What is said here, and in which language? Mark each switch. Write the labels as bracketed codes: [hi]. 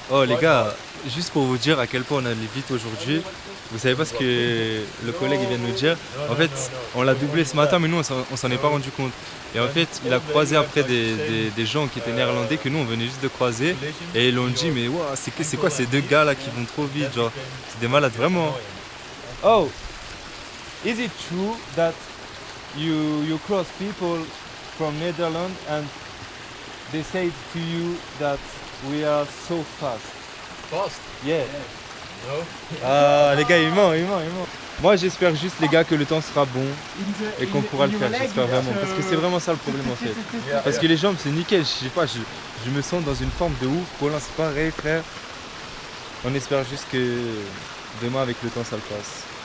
[fr] Oh les gars, juste pour vous dire à quel point on allait vite aujourd'hui, vous savez pas ce que le collègue vient de nous dire. En fait, on l'a doublé ce matin, mais nous on s'en est pas rendu compte. Et en fait, il a croisé après des gens qui étaient néerlandais que nous on venait juste de croiser. Et ils l'ont dit, mais wow, c'est quoi ces 2 gars là qui vont trop vite, genre, c'est des malades vraiment. [en] Oh, is it true that you cross people from Netherlands and they say to you that we are so fast? Fast? Yeah. No? [fr] Ah les gars, il ment. Moi j'espère juste les gars que le temps sera bon et qu'on pourra le faire, j'espère vraiment. Parce que c'est vraiment ça le problème en fait. Parce que les jambes c'est nickel, je sais pas, je me sens dans une forme de ouf. Colin c'est pareil frère. On espère juste que demain avec le temps ça le passe.